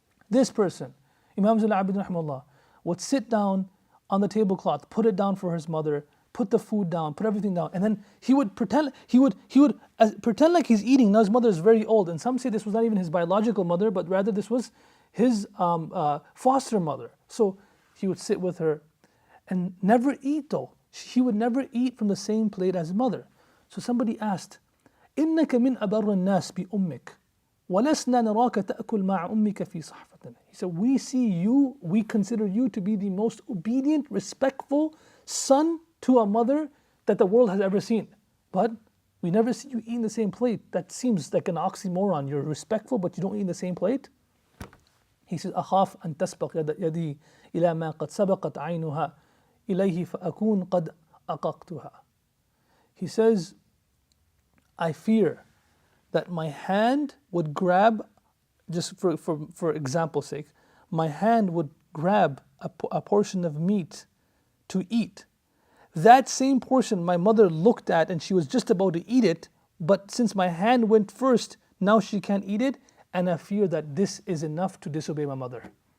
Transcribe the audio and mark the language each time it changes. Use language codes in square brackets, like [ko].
[en] This person, Imam Zayn Al-Abidin rahimahullah, would sit down on the tablecloth, put it down for his mother, put the food down, put everything down, and then he would pretend pretend like he's eating. Now his mother is very old, and some say this was not even his biological mother, but rather this was his foster mother. So he would sit with her and never eat though. He would never eat from the same plate as his mother. So somebody asked, [ar] إِنَّكَ مِنْ أَبَرِّ النَّاسِ بِأُمِّكَ وَلَسْنَا نَرَاكَ تَأْكُلْ مَعَ أُمِّكَ فِي صَحْفَةٍ. [en] He said, we consider you to be the most obedient, respectful son to a mother that the world has ever seen. But we never see you eat in the same plate. That seems like an oxymoron. You're respectful, but you don't eat in the same plate. He says, [ar] أخاف أن تسبق يدي إلى ما قد سبقت عينها إليه فأكون قد أققتها. [en] He says, I fear that my hand would grab, just for example's sake, my hand would grab a portion of meat to eat. That same portion my mother looked at and she was just about to eat it, but since my hand went first, now she can't eat it, and I fear that this is enough to disobey my mother.